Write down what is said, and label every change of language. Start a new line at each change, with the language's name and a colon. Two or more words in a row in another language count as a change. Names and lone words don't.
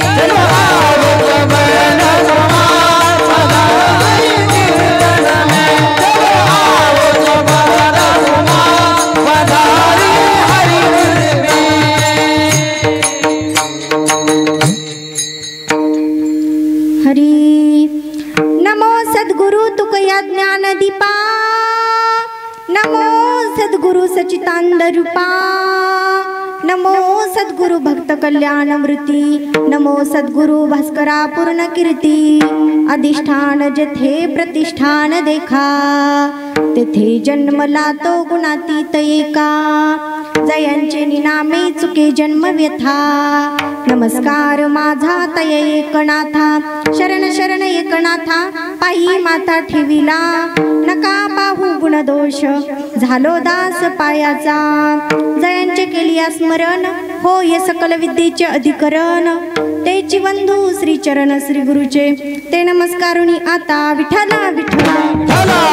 Hindi: चलो आओ पवन कुमार पधारी कीर्तन में। चलो आओ पवन कुमार पधारी हरि कीर्तन में।
Marathi: हरि नमो सद्गुरु तुकया ज्ञान दीपा। नमो सद्गुरु सचितानंद रूपा। नमो सद्गुरु भक्त कल्याण मृती। नमो सद्गुरु भास्करा पूर्ण कीर्ती। अधिष्ठान जेथे प्रतिष्ठान देखा तेथे जन्मला तो गुणातीत एका। जयांचे निनामे चुके जन्म व्यथा। नमस्कार माझा तय एकनाथा। शरण शरण एकनाथा पायी माथा ठेविला। नका पाहू गुण दोष झालो दास पायाचा। जयांचे केलिया स्मरण होय सकल विद्येचे अधिकरण। तेची बंधू श्री चरण श्री गुरुचे ते नमस्कारुनी आता विठ्ठला विठ्ठला।